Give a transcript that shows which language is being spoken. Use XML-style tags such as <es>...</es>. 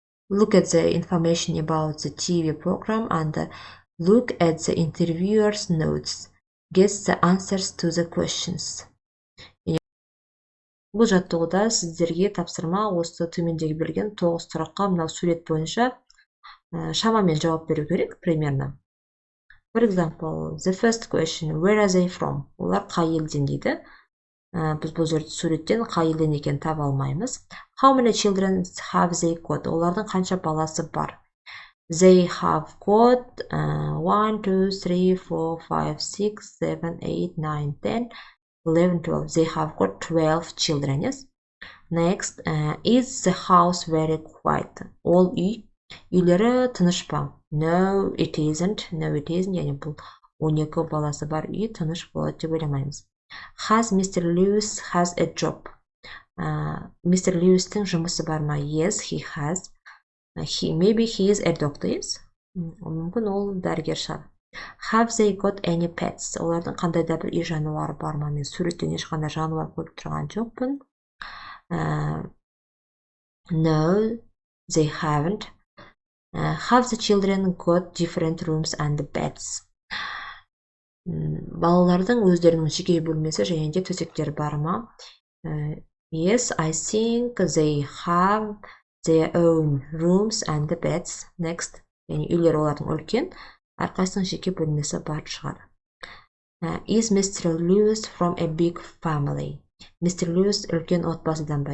<en>Look at the information about the TV program and look at the interviewer's notes. Guess the answers to the questions.</en> <kk>Бұл жаттығуда сіздерге тапсырма осы төмендегі берген 9 сұраққа мынау сурет бойынша шамамен жауап беру керек, примерно.</kk> <en>For example, the first question, where are they from?</en> <kk>Олар қай елден дейді. Біз бұл жерде суреттен қай елден екен таба алмаймыз.</kk> <en>How many children have they got?</en> <kk>Олардың қанша баласы бар?</kk> <en>They have got 1, 2, 3, 4, 5, 6, 7, 8, 9, 10, 11, 12. They have got 12 children, yes? Next, is the house very quiet?</en> <kk>Ол үйлері тыныш па?</kk> <en>No, it isn't. No, it isn't.</en> <kk>Яғни бұл 12 баласы бар үй тыныш болады деп ойламаймыз.</kk> <en>Has Mr. Lewis has a job? Mr.</en> <kk>Lewis'тің жұмысы бар ма?</kk> <en>Yes, he has. Maybe he is a doctor, yes?</en> <kk>Мүмкін ол дәрігер шығар.</kk> <en>Have they got any pets?</en> <kk>Олардың қандай да бір үй жануары бар ма? Мен суреттен ешқандай жануар көріп тұрған жоқпын.</kk> <en>No, they haven't. Have the children got different rooms and beds?</en> <kk>Балалардың өздерінің жеке бөлмесі және де төсектері бар ма?</kk> <en>Yes, I think they have their own rooms and beds.</en> <kk>Next, яғни үйлер олардың үлкен, әрқайсының жеке бөлмесі бар шығар.</kk> <en>Is Mr. Lewis from a big family? Mr.</en> <kk>Lewis үлкен отбасыдан ба?</kk>